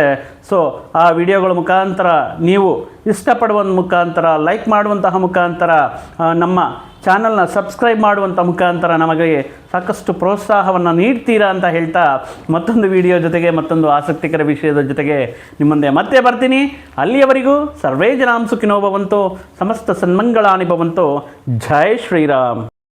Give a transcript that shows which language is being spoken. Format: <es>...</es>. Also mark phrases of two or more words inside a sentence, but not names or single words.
<kn>ಸೊ ಆ ವಿಡಿಯೋಗಳ ಮುಖಾಂತರ ನೀವು ಇಷ್ಟಪಡುವ ಮುಖಾಂತರ, ಲೈಕ್ ಮಾಡುವಂತಹ ಮುಖಾಂತರ, ನಮ್ಮ ಚಾನಲ್ನ ಸಬ್ಸ್ಕ್ರೈಬ್ ಮಾಡುವಂಥ ಮುಖಾಂತರ ನಮಗೆ ಸಾಕಷ್ಟು ಪ್ರೋತ್ಸಾಹವನ್ನು ನೀಡ್ತೀರಾ ಅಂತ ಹೇಳ್ತಾ ಮತ್ತೊಂದು ವಿಡಿಯೋ ಜೊತೆಗೆ ಮತ್ತೊಂದು ಆಸಕ್ತಿಕರ ವಿಷಯದ ಜೊತೆಗೆ ನಿಮ್ಮ ಮುಂದೆ ಮತ್ತೆ ಬರ್ತೀನಿ. ಅಲ್ಲಿಯವರೆಗೂ</kn> <sa>ಸರ್ವೇ ಜನಾಂ ಸುಖಿನೋ ಭವಂತು, ಸಮಸ್ತ ಸನ್ಮಂಗಳಾನಿ ಭವಂತು.</sa> <hi>जय श्रीराम.</hi>